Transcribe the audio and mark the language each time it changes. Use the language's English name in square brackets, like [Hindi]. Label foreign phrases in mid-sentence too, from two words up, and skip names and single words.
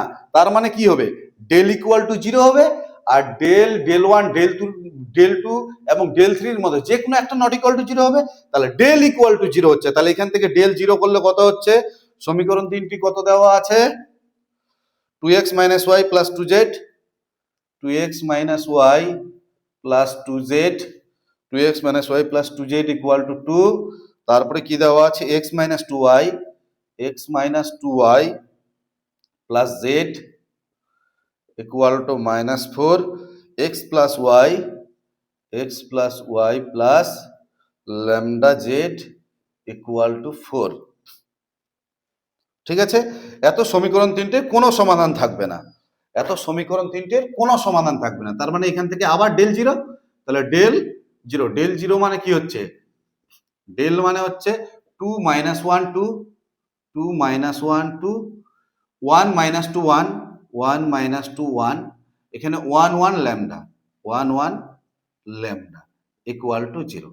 [Bangla] তার মানে কি হবে, ডেল [English] equal to [Bangla] 0 হবে, আর ডেল 1 ডেল 2 এবং ডেল 3 এর মধ্যে যে কোনো একটা [English] not equal to [Bangla] 0 হবে। তাহলে ডেল [English] equal to [Bangla] 0 হচ্ছে, তাহলে এখান থেকে ডেল 0 করলে কত হচ্ছে, সমীকরণ তিনটি কত দেওয়া আছে, [English] 2x minus y plus 2z, 2x minus y plus 2z, 2x minus y plus 2z equal to 2, [Bangla] তারপরে কি দেওয়া আছে [English] x minus 2y, x minus 2y plus z equal to -4, x plus y, x plus y plus lambda z equal to 4। [Bangla] ঠিক আছে, এত সমীকরণ তিনটের কোনো সমাধান থাকবে না, এত সমীকরণ তিনটের কোনো সমাধান থাকবে না। তার মানে এখান থেকে আবার ডেল 0, তাহলে ডেল 0, ডেল 0 মানে কি হচ্ছে, ডেল মানে হচ্ছে 2 minus 1 2, 2 minus 1 2, 1 minus 2 1, 1 minus 2 1, এখানে 1 1 ল্যামডা, 1 1 ল্যামডা [English] equal to [Bangla] 0।